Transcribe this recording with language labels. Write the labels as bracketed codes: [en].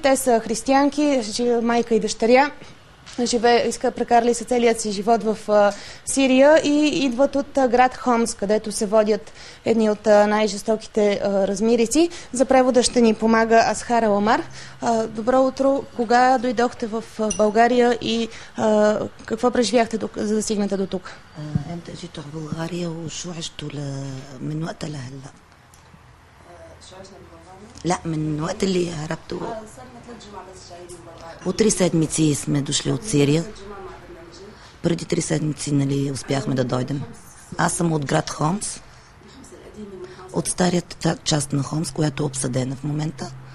[bg] Те са християнки, майка и дъщеря. Прекарали са целият си живот в Сирия и идват от град Хомс, където се водят едни от най-жестоките размирици. За превода ще ни помага Асхара Омар. Добро утро! Кога дойдохте в България и какво преживяхте, за да стигнете до тук? [ar] امتى جيت على بلغاريا وشو عشتوا من وقتها لهلا؟ لا من وقت اللي هربتوا. [bg] От 3 седмици сме дошли от Сирия. Преди 3 седмици, нали, успяхме да дойдем. Аз съм от град Хомс, от старията част на Хомс, която е обсъдена в момента.